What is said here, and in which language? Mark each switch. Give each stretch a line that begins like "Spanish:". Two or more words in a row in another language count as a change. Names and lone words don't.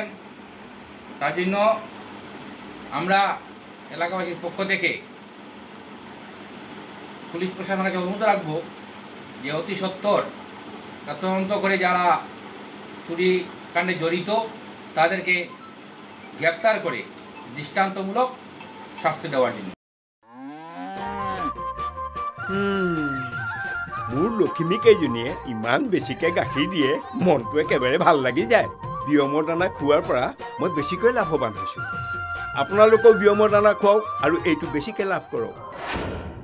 Bangla: তার জন্য আমরা এলাকাবাসীর পক্ষ থেকে পুলিশ প্রশাসনের কাছে অনুরোধ রাখবো যে অতি সত্বর তদন্ত করে যারা চুরি কাণ্ডে জড়িত তাদেরকে গ্রেপ্তার করে দৃষ্টান্তমূলক শাস্তি দেওয়ার জন্য।
Assamese: মোৰ লখিমীকেইজনীয়ে ইমান বেছিকৈ গাখীৰ দিয়ে, মনটো একেবাৰে ভাল লাগি যায়। বিয়মৰ দানা খোৱাৰ পৰা মই বেছিকৈ লাভৱান হৈছোঁ। আপোনালোকেও বিয়মৰ দানা খুৱাওক আৰু এইটো বেছিকৈ লাভ কৰক।